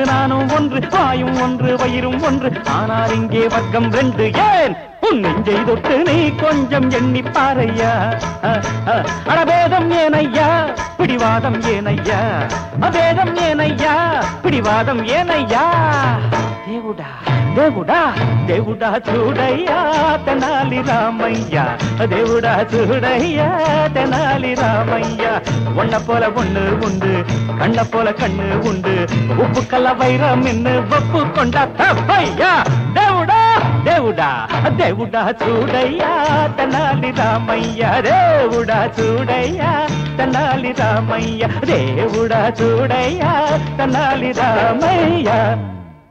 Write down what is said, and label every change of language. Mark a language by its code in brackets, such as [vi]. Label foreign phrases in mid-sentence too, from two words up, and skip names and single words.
[ta] நானும் ஒன்று வாயும் ஒன்று வயிறும் ஒன்று ஆனால் இங்கே வர்க்கம் ரெண்டு ஏன் உன் நெஞ்சை தொட்டு நீ கொஞ்சம் எண்ணி பாரையா அடபேதம் ஏனையா பிடிவாதம் ஏனையா அபேதம் ஏனையா பிடிவாதம் ஏனையா [te] దేవుడా దేవుడా దేవుడా చూడయ్యా తెనాలి రామయ్య దేవుడా చూడయ్యా తెనాలి రామయ్య [ta] ஒன்ன போல ஒண்ணு உண்டு கண்ண போல கண்ணு உண்டு உப்பு கல்ல வைரம் நின்னு ஒப்பு கொண்டா தப்பையா [te] దేవుడా దేవుడా దేవుడా చూడయ్యా తెనాలి రామయ్య దేవుడా చూడయ్యా తెనాలి రామయ్య దేవుడా చూడయ్యా తెనాలి రామయ్య